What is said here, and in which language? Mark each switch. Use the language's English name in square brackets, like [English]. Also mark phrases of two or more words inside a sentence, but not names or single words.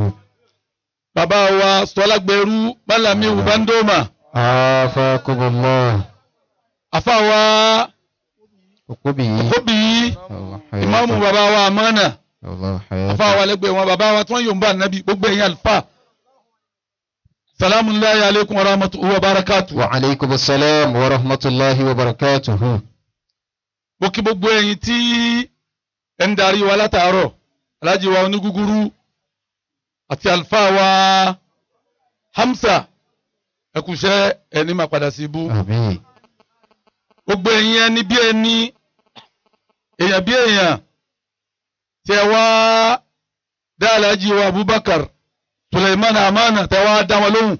[Yoruba] bàbá wa Sọlágbẹrú Málàmí Ubandoma. afakumullah. àfà wa Òkóbì. ìmáàmù bàbá wa Amánà. [Arabic] الله حياته. [Yoruba] àfà wa lẹ́gbẹ̀ẹ́ wọn bàbá wa tí wọ́n yóò ń bá nàbí gbogbo ẹ̀yìn àlùfà. [Arabic] سلام عليكم ورحمة الله وبركاته. وعليكم السلام ورحمة الله وبركاته. [Yoruba] mo kí gbogbo ẹ̀yin tí ẹ ń darí wa látàárọ̀ alájí wa onígúgúrú àti àlùfáà wa Hamza ẹkùṣẹ́ ẹni máa padà sí ibú. Àmín. Gbogbo ẹ̀yin ẹni bí ẹni èèyàn bí èèyàn tí ẹ wá dá Alhaji wa Abubakar Suleiman Amana tẹ wá dá wọn lóhùn.